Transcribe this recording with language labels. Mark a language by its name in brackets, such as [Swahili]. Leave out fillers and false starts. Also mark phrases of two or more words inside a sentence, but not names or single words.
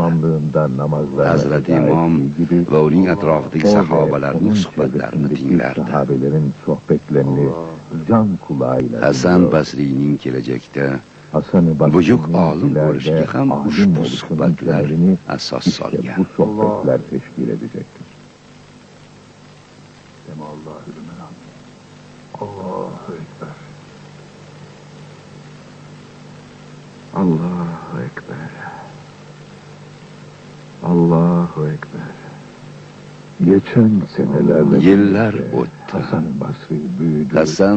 [Uzbek] Hazrati Imom va uning atrofidagi sahobalarning suhbatlarini tinglardi. Hasan Basriyning kelajakda buyuk olim bo'lishiga ham ushbu suhbatlar asos solgan. [Turkish] Sohbetler teşkil edecektir. [Arabic] الله أكبر. الله أكبر. الله أكبر. [Turkish] Geçen senelerde [Uzbek] Yıllar o'tdi. Hasan